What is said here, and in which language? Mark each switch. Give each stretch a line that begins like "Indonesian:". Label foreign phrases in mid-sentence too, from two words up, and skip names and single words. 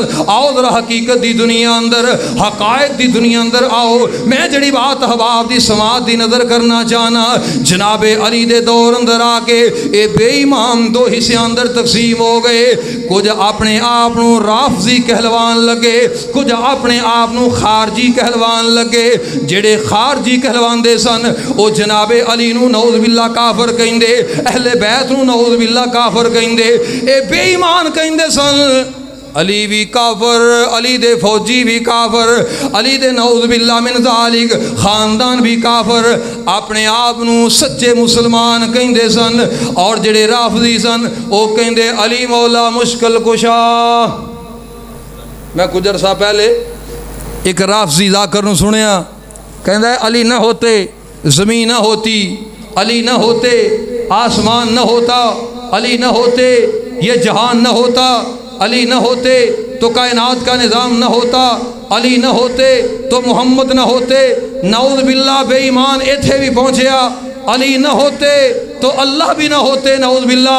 Punjabi: آؤ ذرا حقیقت دی دنیا اندر حقائق دی دنیا اندر آؤ. میں جڑی بات احباب دی سماعت دی نظر کرنا چاہنا جناب علی دے دور اندر آ کے اے بے ایمان دو حصے اندر تقسیم ہو گئے. کچھ اپنے آپ نو رافضی کہلوان لگے کچھ اپنے آپ نو خارجی کہلوان لگے. جڑے خارجی کہلوان دے سن او جناب علی نو
Arabic: نعوذ باللہ
Punjabi: کافر کہندے اہل بیت نو
Arabic: نعوذ باللہ
Punjabi: کافر کہندے. اے بے ایمان کہندے سن علی بھی کافر علی دے فوجی بھی کافر علی دے
Arabic: نعوذ باللہ من ذالک
Punjabi: خاندان بھی کافر. اپنے آپ نو سچے مسلمان کہندے سن اور جڑے رافضی سن او کہندے علی مولا مشکل کشا. میں کچھ عرصہ پہلے ایک رافضی ذاکر نو سنیا کہندا ہے
Urdu: علی نہ ہوتے زمین نہ ہوتی علی نہ ہوتے آسمان نہ ہوتا علی نہ ہوتے یہ جہان نہ ہوتا علی نہ ہوتے تو کائنات کا نظام نہ ہوتا علی نہ ہوتے تو محمد نہ ہوتے.
Arabic: نعوذ باللہ
Punjabi: بے ایمان ایتھے بھی پہنچیا.
Urdu: علی نہ ہوتے تو اللہ بھی نہ ہوتے
Arabic: نعوذ باللہ.